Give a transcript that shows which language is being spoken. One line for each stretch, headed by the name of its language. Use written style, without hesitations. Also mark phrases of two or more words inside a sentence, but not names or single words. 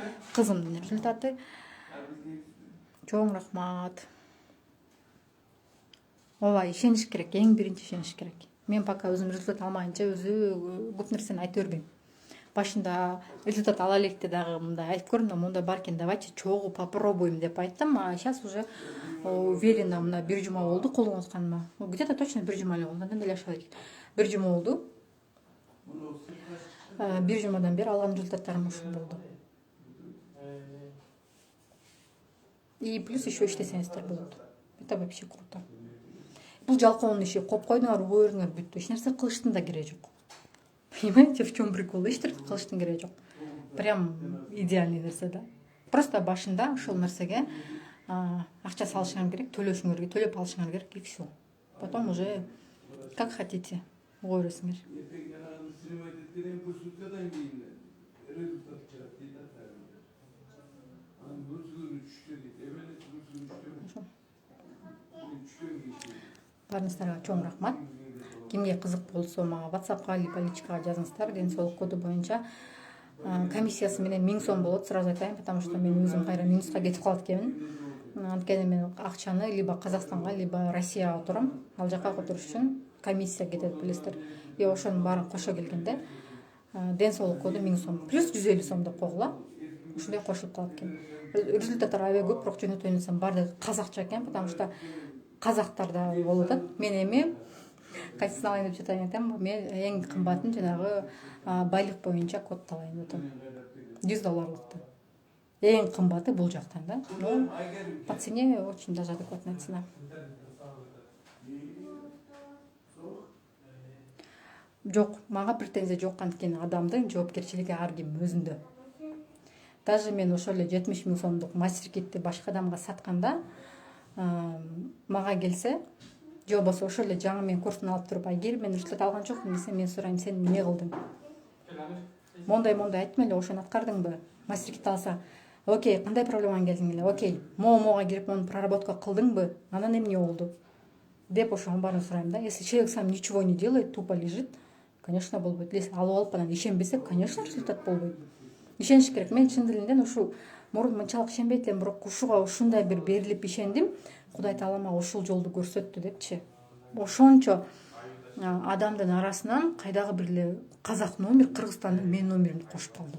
Kyrgyz: Кызымдын результаты. Чоң рахмат. Ооба, ишениш керек, эң биринчи ишениш керек. Мен пока өзүм результат алмайынча өзү көп нерсени айтып бербейм. Башында результат ала электе дагы мындай айтып көрдүм да, мондай бар экен, давайте чогуу попробуем деп айттым.
Russian: А сейчас уже уверена,
Kyrgyz: мына бир жума болду колуңа усканыма.
Russian: Где-то точно
Kyrgyz: бир жума эле болду. Андан деле ашат экен. Бир жума болду. Бир жумадан бери алган результаттарым ушул болду.
Russian: И плюс еще
Kyrgyz: иштесеңиздер болот.
Russian: Это вообще круто.
Kyrgyz: Бул жалкоонун иши, коп койдуңар, угуу бериңер, бүттү. Эч нерсе кылыштын да кереги жок.
Russian: Понимаете, в чем прикол?
Kyrgyz: Эчтирке кылыштын кереги жок.
Russian: Прям идеальный
Kyrgyz: нерсе да. Просто башында ушул нерсеге акча салышыңар керек, төлөшүңөр керек, төлөп алышыңар керек и все.
Russian: Потом уже как хотите,
Kyrgyz: угуу бересиңер. Баарыңыздарга чоң рахмат. Кимге кызык болсо мага WhatsApp'ка либо личкага жазыңыздар. Ден соолук коду боюнча комиссиясы менен 1000 сом болот, сразу айтайын,
Russian: потому что
Kyrgyz: мен өзүм кайра минуска кетип калат экенмин. Анткени мен акчаны либо Казакстанга, либо Россияга турам. Ал жака которуш үчүн комиссия кетет, билесиздер. И ошонун баарын кошо келгенде ден соолук коду 1000 сом плюс 150 сом деп койгула. Ушундай кошулуп калат экен. Результаттар аябай көп, бирок жөнөтө ойносом баардыгы казакча экен, потому что казактарда болуп атат. Мен эми кайсысын алайын деп жатайын атам. Мен эң кымбатын жанагы байлык боюнча код алайын деп атам. $100. Эң кымбаты бул жактан да.
Russian: Но по цене очень даже адекватная цена.
Kyrgyz: Жок, мага претензия жок, анткени адамдын жоопкерчилиги ар ким өзүндө. даже мен ошол эле 70 000 сомдук мастер китти башка адамга сатканда мага келсе, же болбосо ошол эле жаңы мен курстун алып туруп, айгер мен результат алган жокмун десе, мен сурайм, сен эмне кылдың? Мондай айттым эле, ошону аткардыңбы? Мастер кит алса, окей, кандай проблемаң келдиң эле? Окей, могуга кирип мону проработка кылдыңбы? Анан эмне болду? Деп ошонун баарын сурайм да.
Russian: Если человек сам ничего не делает, тупо лежит, конечно,
Kyrgyz: болбойт. Если алып алып анан ишенбесе, конечно, результат болбойт. Ишениш керек. Мен чын дилинен ушу мурун мынчалык ишенбейт элем, бирок ушуга ушундай бир берилип ишендим. Кудай таала мага ушул жолду көрсөттү депчи. Ошончо адамдын арасынан кайдагы бир эле казак номер, Кыргызстандын менин номеримди кошуп калды.